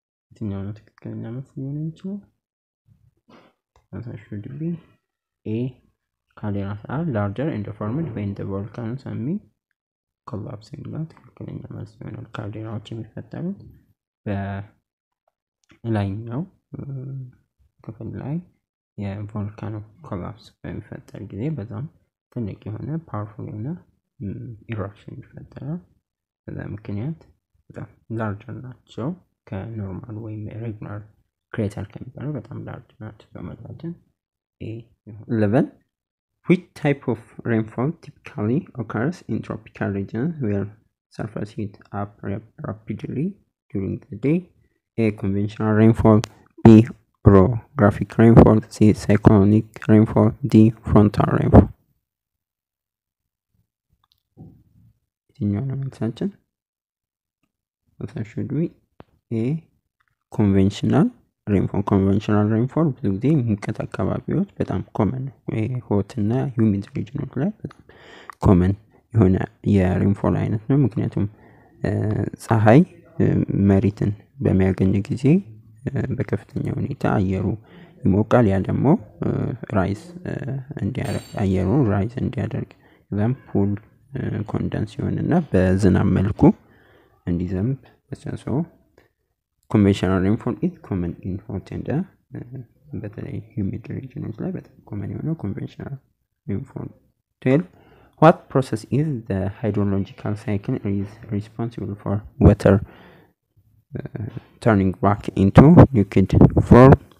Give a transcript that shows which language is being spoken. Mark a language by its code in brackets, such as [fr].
[am] የትኛው ነው ትክክለኛ መልስ ሊሆን የሚችለው? [en] Answer should be A. Calderas are larger and formed when the volcano summit collapsing. [am] ትክክለኛ መልስ ይሆናል። ካልዴራዎች የሚፈጠሩት በላይኛው ክፍል ላይ የቮልካኖ ኮላፕስ በሚፈጠር ጊዜ በዛም ትልቅ የሆነ ፓወርፉል የሆነ ኢራፕሽን ይፈጠራል። በዛ ምክንያት በጣም ላርጀር ናቸው ከኖርማል ወይም ሬጉላር ክሬተር ከሚባለው በጣም ላርጅ ናቸው። በመላችን A 11 [en] Which type of rainfall typically occurs in tropical regions where surface heat up rapidly during the day? A. Conventional rainfall. B. Orographic rainfall. C. Cyclonic rainfall. D. Frontal rainfall. የትኛው ነው መልሳችን? should be A. Conventional rainfall. [am] Conventional rainfall ብዙ ጊዜ ሙቀት አካባቢዎች በጣም ኮመን ነው። ሆት እና ሂዩሚድ ሪጅኖች ላይ በጣም ኮመን የሆነ የሬንፎል አይነት ነው። ምክንያቱም ፀሐይ መሬትን በሚያገኝ ጊዜ በከፍተኛ ሁኔታ አየሩ ይሞቃል። ያ ደግሞ ራይዝ እንዲያደርግ አየሩ ራይዝ እንዲያደርግ ከዛም ፑል ኮንደንስ ይሆንና በዝናብ መልኩ እንዲዘንብ በሰው [en] conventional rainfall is common in hot and [am] በተለይ humid regions ላይ በጣም common የሆነው conventional rainfall. [en] 12 What process is the hydrological cycle is responsible for water turning back into liquid form?